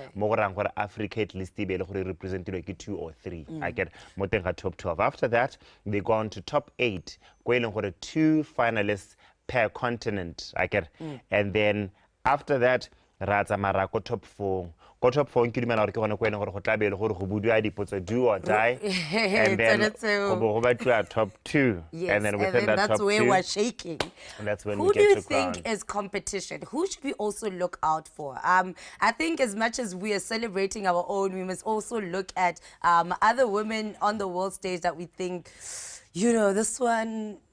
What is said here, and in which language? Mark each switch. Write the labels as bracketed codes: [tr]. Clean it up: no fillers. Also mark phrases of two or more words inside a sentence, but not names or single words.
[en] Africa at least be represented like 2 or 3. I get top 12. After that, they go on to top 8. 2 finalists per continent. I get. And then after that, Marako top 4. [tn] Go top 4 ke dumela gore ke gone go ene gore go tlabele gore go budiwa dipotso [en] do or die. And then go back to top 2. Yes, and then within that that's top where 2, we're shaking. And that's when Who we do get you to think crown. is competition? Who should we also look out for? I think as much as we are celebrating our own, we must also look at other women on the world stage that we think, you know, this one.